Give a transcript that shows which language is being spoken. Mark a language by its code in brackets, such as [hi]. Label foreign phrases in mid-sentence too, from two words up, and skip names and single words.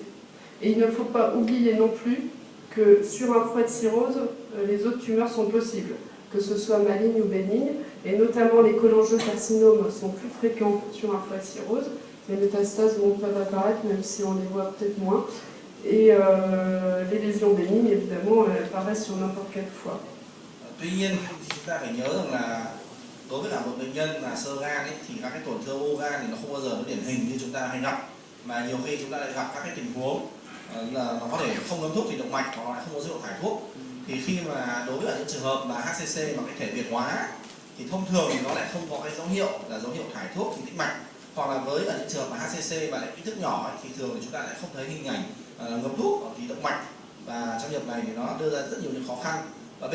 [fr] Et il ne faut pas oublier non plus que sur un foie de cirrhose, les autres tumeurs sont possibles, que ce soit malignes ou bénignes, et notamment les cholangiocarcinomes sont plus fréquents sur un foie de cirrhose. Les métastases peuvent apparaître, même si on les voit peut-être moins. Et les lésions bénignes, évidemment, elles apparaissent sur n'importe quel foie. [vi] Tuy nhiên thì chúng ta phải nhớ rằng là đối với cả một bệnh nhân là sơ gan ấy, thì các cái tổn thương u gan thì nó không bao giờ nó điển hình như chúng ta hay gặp, mà nhiều khi chúng ta lại gặp các cái tình huống là nó có thể không ngấm thuốc thì động mạch, hoặc nó lại không có dấu hiệu thải thuốc. Thì khi mà đối với những trường hợp mà HCC mà cái thể việt hóa thì thông thường thì nó lại không có cái dấu hiệu là dấu hiệu thải thuốc thì tĩnh mạch, hoặc là với những trường hợp mà HCC mà lại kích thước nhỏ ấy, thì thường thì chúng ta lại không thấy hình ảnh ngấm thuốc ở thì động mạch, và trong trường hợp này thì nó đưa ra rất nhiều những khó khăn.